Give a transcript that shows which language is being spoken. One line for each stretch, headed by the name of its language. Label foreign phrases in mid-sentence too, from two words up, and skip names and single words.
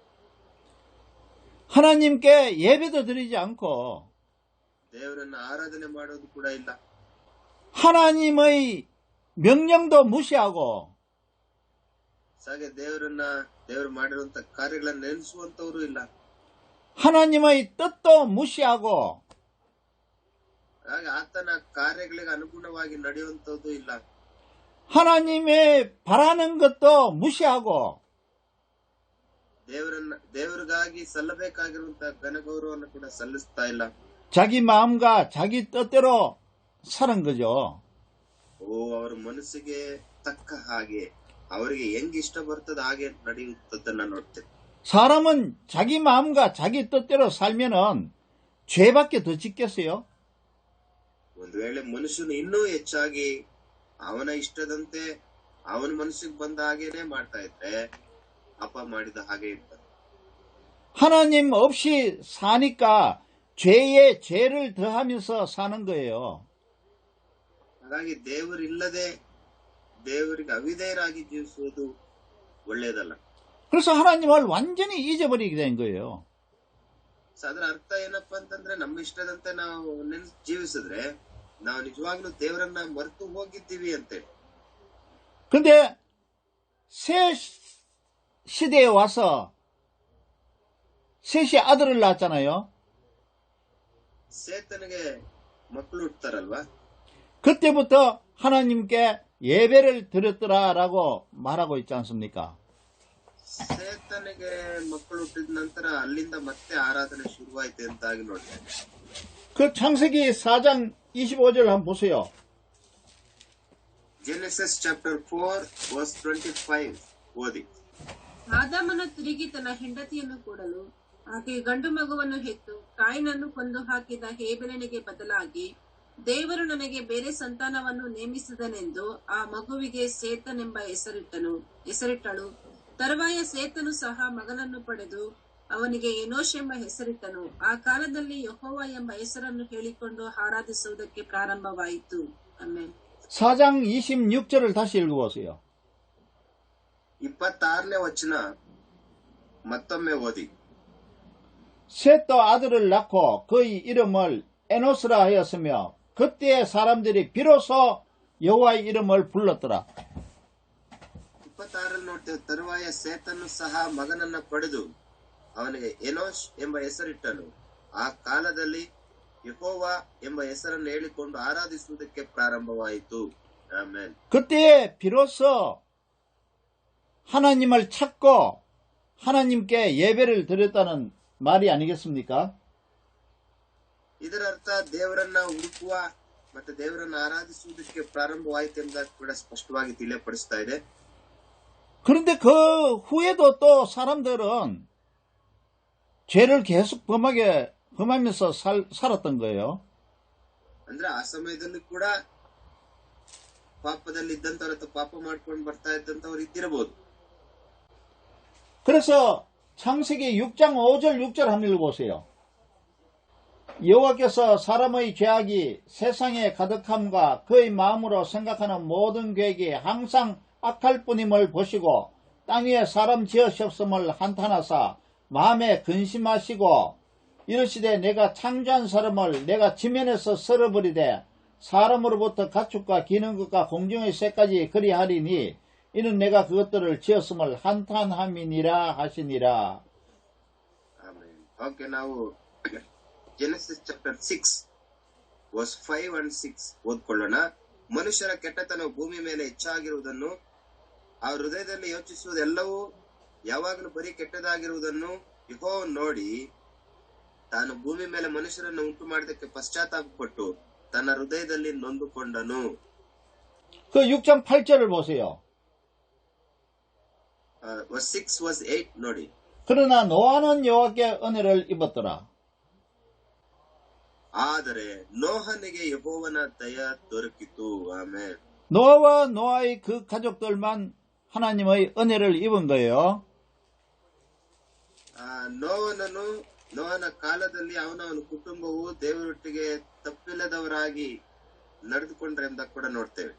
Korean: 하나님께 예배도 드리지 않고
Kannada: ದೇವರನ್ನ ಆರಾಧನೆ ಮಾಡೋದು ಕೂಡ ಇಲ್ಲ.
Korean: 하나님의 명령도 무시하고
Kannada: ಹಾಗೆ ದೇವರು ಮಾಡಿರುವಂತ ಕಾರ್ಯಗಳನ್ನ ನೆನೆಸುವಂತವರು ಇಲ್ಲ.
Korean: 하나님의 뜻도 무시하고
Kannada: ಹಾಗೆ ಆತನ ಕಾರ್ಯಗಳಿಗೆ ಅನುಗುಣವಾಗಿ ನಡೆಯುವಂತದ್ದು ಇಲ್ಲ.
Korean: 하나님의 바라는 것도 무시하고
Kannada: ದೇವರಿಗಾಗಿ ಸಲ್ಲಬೇಕಾಗಿರುವಂತಹ ಘನಗೌರವವನ್ನು ಕೂಡ ಸಲ್ಲಿಸ್ತಾ ಇಲ್ಲ.
Korean: 자기 마음과 자기 뜻대로 사는 거죠.
Kannada: ಅವರ ಮನಸ್ಸಿಗೆ ತಕ್ಕ ಹಾಗೆ ಅವರಿಗೆ ಹೆಂಗ್ ಇಷ್ಟ ಬರ್ತದ ಹಾಗೆ ನಡೆಯುತ್ತದನ್ನ ನೋಡ್ತೇವೆ.
Korean: 사람은 자기 마음과 자기 뜻대로 살면은 죄밖에 더 짓겠어요?
Kannada: ಒಂದು ವೇಳೆ ಮನುಷ್ಯನು ಇನ್ನೂ ಹೆಚ್ಚಾಗಿ ಅವನ ಇಷ್ಟದಂತೆ ಅವನ ಮನಸ್ಸಿಗೆ ಬಂದ ಹಾಗೇನೆ ಮಾಡ್ತಾ ಇದ್ರೆ ಪಾಪ ಮಾಡಿದ ಹಾಗೆ ಇರ್ತಾರೆ.
Korean: 하나님 없이 사니까 죄에 죄를 더하면서 사는 거예요.
Kannada: ಹಾಗಾಗಿ ದೇವರಿಲ್ಲದೆ ದೇವರಿಗೆ ಅವಿಧೇಯರಾಗಿ ಜೀವಿಸುವುದು ಒಳ್ಳೆಯದಲ್ಲ.
Korean: 그래서 하나님을 완전히 잊어버리게 된 거예요.
Kannada: ಅದರ ಅರ್ಥ ಏನಪ್ಪಾ ಅಂತಂದ್ರೆ ನಮ್ಮ ಇಷ್ಟದಂತೆ ನಾವು ಜೀವಿಸಿದ್ರೆ ನಾವು ನಿಜವಾಗ್ಲೂ ದೇವರನ್ನ ಮರೆತು ಹೋಗಿದ್ದೀವಿ ಅಂತೇಳಿ.
Korean: 근데 새 시대에 와서 셋이 아들을 낳았잖아요.
Kannada: ಸೇತನಿಗೆ ಮಕ್ಕಳು ಹುಟ್ಟತಾರಲ್ವಾ?
Korean: 그때부터 하나님께 예배를 드렸더라라고 말하고 있지 않습니까?
Kannada: ಸೇತನಿಗೆ ಮಕ್ಕಳು ಹುಟ್ಟಿದ ನಂತರ ಅಲ್ಲಿಂದ ಮತ್ತೆ ಆರಾಧನೆ ಶುರುವಾಯ್ತು ಅಂತಾಗಿ ನೋಡ್ತೇವೆ.
Korean: 그 창세기 4장 25절 한번 보세요.
English: Genesis chapter 4 verse 25 ಓದಿ.
Kannada: ಆದಾಮನು ತಿರುಗಿ ತನ್ನ ಹೆಂಡತಿಯನ್ನು ಕೂಡಲು ಆಕೆ ಗಂಡು ಮಗುವನ್ನು ಹೆತ್ತು ಕಾಯಿನನ್ನು ಕೊಂದು ಹಾಕಿದ ಹೇಬೆಲನಿಗೆ ಬದಲಾಗಿ ದೇವರು ನನಗೆ ಬೇರೆ ಸಂತಾನವನ್ನು ನೇಮಿಸಿದನೆಂದು ಆ ಮಗುವಿಗೆ ಸೇತನೆಂಬ ಹೆಸರಿಟ್ಟಳು. ತರುವಾಯ ಸೇತನು ಸಹ ಮಗನನ್ನು ಪಡೆದು ಅವನಿಗೆ ಎನೋಷ್ ಎಂಬ ಹೆಸರಿಟ್ಟನು. ಆ ಕಾಲದಲ್ಲಿ ಯೆಹೋವ ಎಂಬ ಹೆಸರನ್ನು ಹೇಳಿಕೊಂಡು ಆರಾಧಿಸುವುದಕ್ಕೆ ಪ್ರಾರಂಭವಾಯಿತು. ಆಮೆನ್.
Korean: 4장 26절을 다시 읽어보세요.
Kannada: 26ನೇ ವಚನ ಮತ್ತೊಮ್ಮೆ ಓದಿ.
Korean: 셋도 아들을 낳고 그의 이름을 에노스라 하였으며 그때 사람들이 비로소 여호와의 이름을 불렀더라.
Kannada: 26ರಲ್ಲಿ ನೋಡ್ತೇವೆ, ತರುವಾಯ ಸೇತನು ಸಹ ಮಗನನ್ನ ಪಡೆದು ಅವನಿಗೆ ಎನೋಷ್ ಎಂಬ ಹೆಸರಿಟ್ಟನು. ಆ ಕಾಲದಲ್ಲಿ ಯೆಹೋವ ಎಂಬ ಹೆಸರನ್ನು ಹೇಳಿಕೊಂಡು ಆರಾಧಿಸುವುದಕ್ಕೆ ಪ್ರಾರಂಭವಾಯಿತು. ಆಮೆನ್.
Korean: 그때 비로소 하나님을 찾고 하나님께 예배를 드렸다는 말이 아니겠습니까?
Kannada: ಇದರ ಅರ್ಥ ದೇವರನ್ನ ಹುಡುಕುವ ಮತ್ತೆ ದೇವರನ್ನ ಆರಾಧಿಸುವುದಕ್ಕೆ ಪ್ರಾರಂಭವಾಯಿತು ಎಂಬುದಾಗಿ ಕೂಡ ಸ್ಪಷ್ಟವಾಗಿ ತಿಳಿಯಪಡಿಸ್ತಾ ಇದೆ.
Korean: 그런데 그 후에도 또 사람들은 죄를 계속 범하면서 살았던 거예요.
Kannada: ಅಂದ್ರೆ ಆ ಸಮಯದಲ್ಲಿ ಕೂಡ ಪಾಪದಲ್ಲಿ ಇದ್ದಂತವ್ರ ಅಥವಾ ಪಾಪ ಮಾಡ್ಕೊಂಡು ಬರ್ತಾ ಇದ್ದಂತವ್ರು ಇದ್ದಿರಬಹುದು.
Korean: 그래서 창세기 6장 5절 6절 한번 읽어보세요. 여호와께서 사람의 죄악이 세상에 가득함과 그의 마음으로 생각하는 모든 계획이 항상 악할 뿐임을 보시고 땅 위에 사람 지으셨음을 한탄하사 마음에 근심하시고 이르시되 내가 창조한 사람을 내가 지면에서 썰어버리되 사람으로부터 가축과 기는 것과 공중의 새까지 그리하리니 이는 내가 그것들을 지었음을 한탄함이니라 하시니라.
Kannada: ಆಮೇಲೆ ಓಕೆ, ನಾವು
English: Genesis chapter 6 verse 5 and 6
Kannada: ಓದ್ಕೊಳ್ಳೋಣ. ಮನುಷ್ಯರ ಕೆಟ್ಟತನ ಭೂಮಿ ಮೇಲೆ ಹೆಚ್ಚಾಗಿರುವುದನ್ನು, ಆ ಹೃದಯದಲ್ಲಿ ಯೋಚಿಸುವುದೆಲ್ಲವೂ ಯಾವಾಗಲೂ ಬರೀ ಕೆಟ್ಟದಾಗಿರುವುದನ್ನು ಯೆಹೋವನು ನೋಡಿ ತಾನು ಭೂಮಿ ಮೇಲೆ ಮನುಷ್ಯರನ್ನು ಉಂಟು ಮಾಡಿದಕ್ಕೆ ಪಶ್ಚಾತ್ತಾಪಪಟ್ಟು ತನ್ನ ಹೃದಯದಲ್ಲಿ ನೊಂದುಕೊಂಡನು.
Korean: 그 6장 8절을 보세요.
English: verse 6 verse 8 ನೋಡಿ.
Korean: 그러나 노아는 여호와께 은혜를 입었더라.
Kannada: ಆದರೆ ನೋಹನಿಗೆ ಯೆಹೋವನ ದಯ ದೊರಕಿತು. ಆಮೆನ್.
Korean: 노아와 노아의 그 가족들만 하나님의 은혜를 입은 거예요.
Kannada: ನೋಹನ ಕಾಲದಲ್ಲಿ ಅವನ ಕುಟುಂಬವು ದೇವರೊಟ್ಟಿಗೆ ತಪ್ಪಿಲ್ಲದವರಾಗಿ ನಡೆದುಕೊಂಡ್ರೆ ಎಂಬ ಕೂಡ ನೋಡ್ತೇವೆ.